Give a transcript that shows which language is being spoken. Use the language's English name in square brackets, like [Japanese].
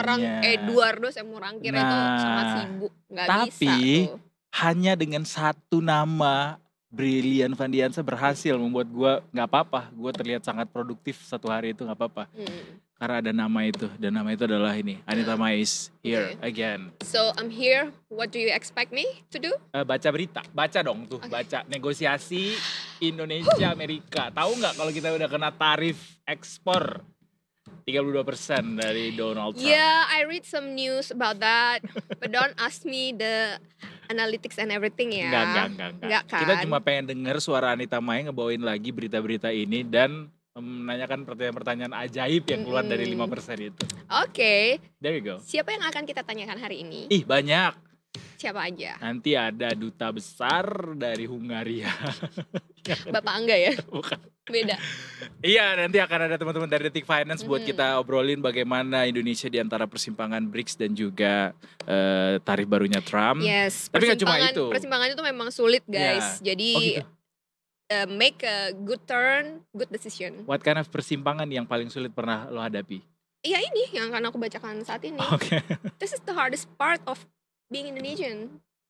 [Indonesian] Seorang Eduardo Simorangkir itu sangat sibuk, nggak bisa tuh. Hanya dengan satu nama Brilian Vandiansa berhasil membuat gue nggak apa-apa, gue terlihat sangat produktif satu hari itu nggak apa-apa. Karena ada nama itu, dan nama itu adalah ini, Anita Mai [English] is here again. So I'm here, what do you expect me to do? [Indonesian] Baca berita, baca dong tuh, baca negosiasi Indonesia Amerika. Tahu nggak kalau kita udah kena tarif ekspor 32% dari Donald Trump? [English] Yeah, I read some news about that, but don't ask me the analytics and everything ya. [Indonesian] Enggak kan? Kita cuma pengen denger suara Anita Mai ngebawain lagi berita-berita ini dan menanyakan pertanyaan-pertanyaan ajaib yang keluar dari 5% itu. Oke. [English] There you go. [Indonesian] Siapa yang akan kita tanyakan hari ini? Ih banyak. Siapa aja? Nanti ada duta besar dari Hungaria. Bapak Angga ya? Bukan. Beda. Iya, nanti akan ada teman-teman dari Detik Finance buat kita obrolin bagaimana Indonesia di antara persimpangan BRICS dan juga tarif barunya Trump. [English] Yes, [Indonesian] Tapi nggak cuma itu. Persimpangan itu memang sulit guys. Jadi gitu. [English] make a good turn, good decision. What kind of [Indonesian] persimpangan yang paling sulit pernah lo hadapi? Iya ini yang akan aku bacakan saat ini. Oke. [English] This is the hardest part of being Indonesian.